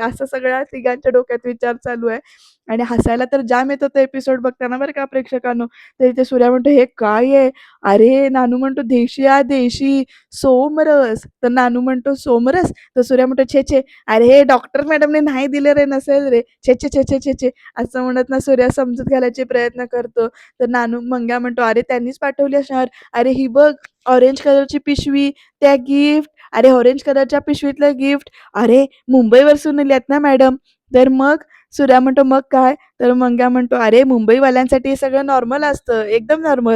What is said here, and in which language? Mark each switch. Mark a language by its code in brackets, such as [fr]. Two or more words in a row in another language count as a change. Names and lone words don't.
[mr] असं सगळ्या तिघांच्या डोक्यात विचार चालू आहे. आणि हसायला तर जाम येत होतं एपिसोड बघताना बरं का प्रेक्षकांनो. तर इथे सूर्या म्हणतो, "हे काय आहे?" अरे नानू म्हणतो, "देशी हा देशी सोमरस." तर नानू म्हणतो, "सोमरस?" तर सूर्या म्हणतो, "छे, छे, अरे हे [en] doctor madamne [mr] नाही दिलं रे, नसेल रे. छे, छे, छे, छे, छे, छे." असं म्हणत ना सूर्या समजूत घालायचे प्रयत्न करतो. तर नानू मंग्या म्हणतो, "अरे त्यांनीच पाठवली असणार. अरे ही बघ [en] orange colorchi [mr] पिशवी, त्या गिफ्ट. अरे [en] orange colorchya [mr] पिशवीतलं गिफ्ट. अरे मुंबईवरसून नेल्यात ना मॅडम." तर मग सूर्या म्हणतो, "मग काय?" तर मंग्या म्हणतो, "अरे मुंबईवाल्यांसाठी हे सगळं नॉर्मल असतं, एकदम नॉर्मल."